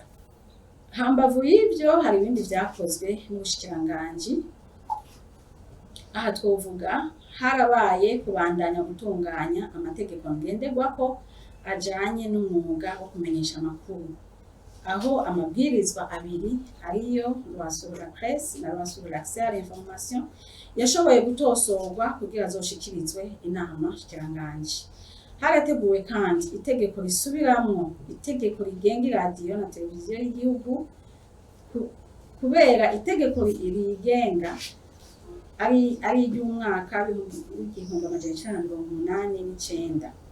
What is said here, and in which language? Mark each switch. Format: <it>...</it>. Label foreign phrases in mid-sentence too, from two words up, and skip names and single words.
<rn>Hambavu y'ivyo hari ibindi vyakozwe n'ubushikiranganji. Aha twovuga harabaye kubandanya gutunganya amategeko ngenderwako ajanye n'umwuga wo kumenyesha amakuru, aho amabwirizwa abiri ariyo</rn> <fr>loi sur la presse</fr> <rn>na</rn> <fr>loi sur l'accès à l'information</fr> <rn>yashoboye gutosorwa kugira azoshikirizwe inama shikiranganji. Harateguwe kandi itegeko risubiramwo itegeko rigenga iradiyo na televiziyo y'igihugu kubera itegeko rigenga ari iry'umwaka w'igihumbi amajana icenda na mirongo umunani n'icenda.</rn>